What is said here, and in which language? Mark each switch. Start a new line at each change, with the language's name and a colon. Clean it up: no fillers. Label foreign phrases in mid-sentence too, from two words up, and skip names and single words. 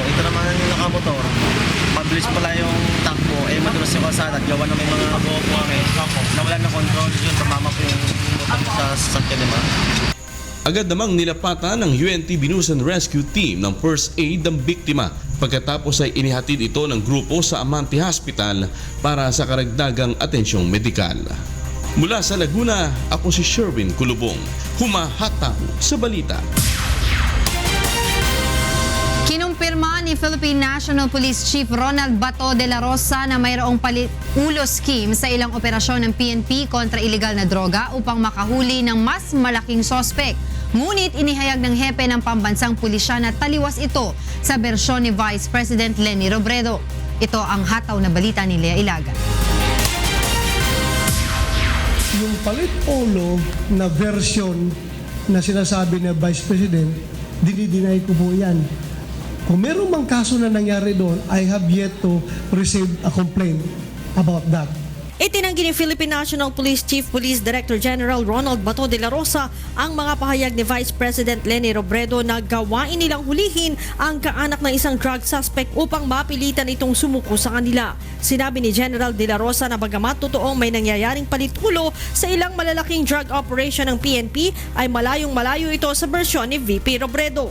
Filipino: Ito naman yung nakamotor. Mabilis pala yung takbo, madulas yung kalsada at gawa na may mga buwang nawala ng control, yun tumama po yung motor sa sasakyan naman. Agad namang nilapatan ng UNTV News and Rescue Team ng
English: First Aid
Filipino: ng biktima. Pagkatapos ay inihatid ito ng grupo sa Amante Hospital para sa karagdagang atensyong medikal. Mula sa Laguna, ako si Sherwin Kulubong, humahataw sa balita. Kinumpirma ni Philippine National Police Chief Ronald Bato de la Rosa na mayroong palit-ulo scheme sa ilang operasyon ng PNP kontra iligal na droga upang makahuli ng mas malaking sospek. Ngunit inihayag ng hepe ng pambansang pulisya na taliwas ito sa bersyon ni Vice President Leni Robredo. Ito ang hataw na balita ni Lea Ilagan. Yung palit-ulo na version na sinasabi ng Vice President, dinideny ko po yan. Kung meron mang kaso na nangyari doon,
English: I have yet to receive a complaint about that.
Filipino: Itinanggi ni Philippine National Police Chief Police Director General Ronald Bato de la Rosa ang mga pahayag ni Vice President Leni Robredo na gawain nilang hulihin ang kaanak ng isang
English: drug suspect
Filipino: upang mapilitan itong sumuko sa kanila. Sinabi ni General de la Rosa na bagamat totoong may nangyayaring palitulo sa ilang malalaking
English: drug operation
Filipino: ng PNP ay malayong malayo ito sa bersyon ni VP Robredo.